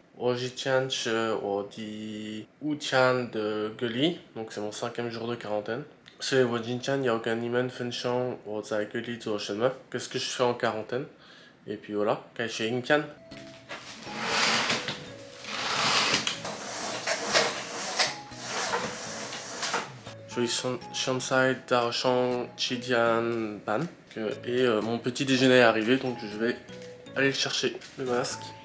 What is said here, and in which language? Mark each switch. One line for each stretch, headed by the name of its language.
Chinese: 我之前是我第5天的隔离，
French: donc c'est mon 5e jour de quarantaine。
Chinese: 所以我今天要跟你们分享我在隔离做什么，
French: qu'est-ce que je fais en quarantaine。 Et puis voilà，
Chinese: 开始影片。所以现在早上7点半
French: et mon petit déjeuner est arrivé, donc je vais aller chercher le masque.